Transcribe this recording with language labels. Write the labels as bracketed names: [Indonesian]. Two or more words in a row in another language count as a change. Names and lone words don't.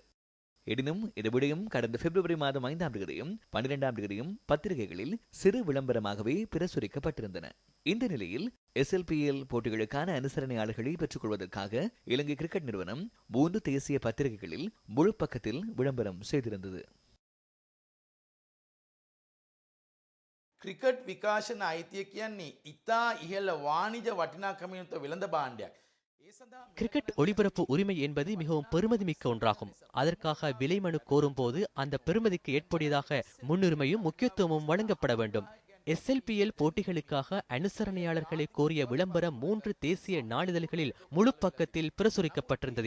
[Tamil] எனினும் இது விடயம் கடந்த பிப்ரவரி மாதம் 5ஆம் தேதியும் 12ஆம் தேதியும் பத்திரிகைகளில் சிறு விளம்பரமாகவே பிரசுரிக்கப்பட்டிருந்தன. இந்த நிலையில் SLPL போட்டிகளுக்கான அனுசரணையாளர்களை பெற்றுக் கொள்வதற்காக இலங்கை கிரிக்கெட் நிறுவனம் 3 தேசிய பத்திரிகைகளில் முழு பக்கத்தில் விளம்பரம் செய்திருந்தது. [Sinhala] ක්‍රිකට් විකාශන අයිතිය කියන්නේ ඉතා ඉහළ වාණිජ වටිනාකමින් යුක්ත වෙළඳ භාණ්ඩයක්. [Tamil] கிரிக்கெட் ஒளிபரப்பு உரிமை என்பது மிகவும் பெருமதிமிக்க ஒன்றாகும். அதற்காக விலை மனு கோரும் போது அந்த பெருமதிக்கு ஏற்புடையதாக முன்னுரிமையும் முக்கியத்துவமும் வழங்கப்பட வேண்டும். SLPL போட்டிகளுக்காக அனுசரணையாளர்களை கோரிய விளம்பரம் 3 தேசிய நாளிதழ்களில் முழு பக்கத்தில் பிரசுரிக்கப்பட்டிருந்தது.